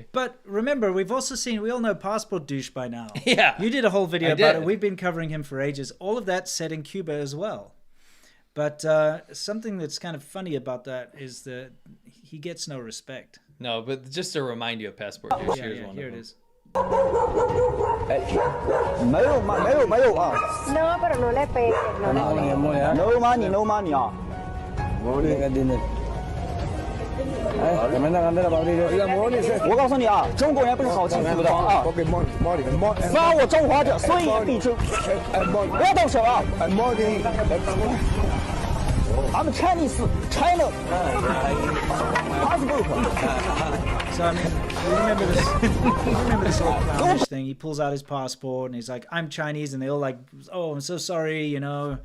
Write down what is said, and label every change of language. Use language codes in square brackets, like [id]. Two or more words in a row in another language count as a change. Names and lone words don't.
[en] But remember, we all know Passport Douche by now. Yeah. You did a whole video I about did. it. We've been covering him for ages. All of that set in Cuba as well. But something that's kind of funny about that is that he gets no respect. No, but just to remind you of Passport Douche, here's one here of it them. is. [zh] 没有吗？没有没有啊 [es] No, pero no le pegues. No le pegues. [en] ，no money no money 啊。 [zh] 我告诉你啊，中国人不是好欺负的啊！杀我中华者，所以必诛。不要动手啊 ！ [en] I'm Chinese, China. Passport. So I mean, you remember this? You remember this whole clownish thing? He pulls out his passport and he's like, "I'm Chinese," and they all like, "Oh, I'm so sorry," you know.